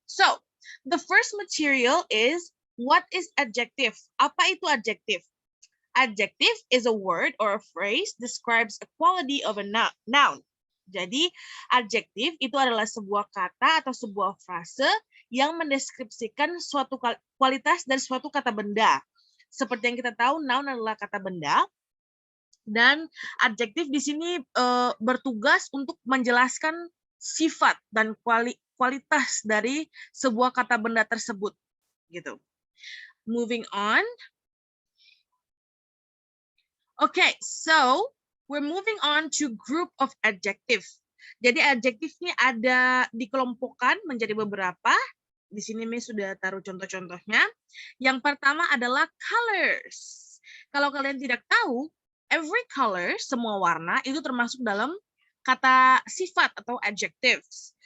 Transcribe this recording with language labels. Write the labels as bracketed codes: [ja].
[en] So, the first material is what is adjective? [id] Apa itu [en] adjective? Adjective is a word or a phrase describes a quality of a noun. [id] Jadi, adjektif itu adalah sebuah kata atau sebuah frase yang mendeskripsikan suatu kualitas dari suatu kata benda. Seperti yang kita tahu, noun adalah kata benda, dan adjektif di sini bertugas untuk menjelaskan sifat dan kualitas dari sebuah kata benda tersebut, gitu. [en] Moving on. Okay, so we're moving on to group of adjective. [id] Jadi adjektif ini ada dikelompokkan menjadi beberapa. Di sini Miss sudah taruh contoh-contohnya. Yang pertama adalah colors. Kalau kalian tidak tahu, every color, semua warna, itu termasuk dalam kata sifat atau adjectives.